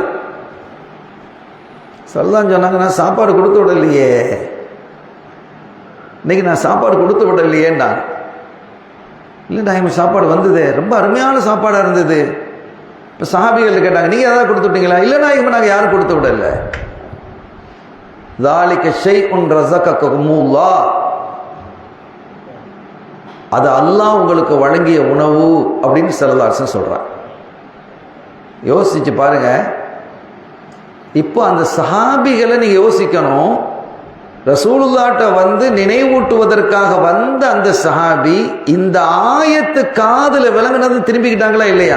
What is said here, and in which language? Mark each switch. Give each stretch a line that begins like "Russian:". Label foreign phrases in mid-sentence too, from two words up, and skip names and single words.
Tamil: சல்லல்லாஹு சொன்னாங்க, நான் சாப்பாடு கொடுத்து விடலையே, இன்னைக்கு நான் சாப்பாடு கொடுத்து விடலையேன்னா. இல்லைடா, எங்கள் சாப்பாடு வந்தது, ரொம்ப அருமையான சாப்பாடாக இருந்தது. இப்போ சஹாபிகள் கேட்டாங்க, நீங்கள் எதாவது கொடுத்து விட்டீங்களா? இல்லைனா இவங்க நாங்கள் யாரும் கொடுத்து விடல.
Arabic: ذَلِكَ شَيْءٌ رَزَقَكُمُ اللَّهُ,
Tamil: அது அல்லாஹ் உங்களுக்கு வழங்கிய உணவு அப்படின்னு
Arabic: صلى الله عليه وسلم
Tamil: சொல்றான். யோசிச்சு பாருங்க. இப்போ அந்த சஹாபிகளை நீங்க யோசிக்கணும். ரசூலுல்லாஹ்ட்ட வந்து நினைவூட்டுவதற்காக வந்த அந்த சஹாபி இந்த ஆயத்து காதுல விளங்குனது திரும்பிக்கிட்டாங்களா இல்லையா?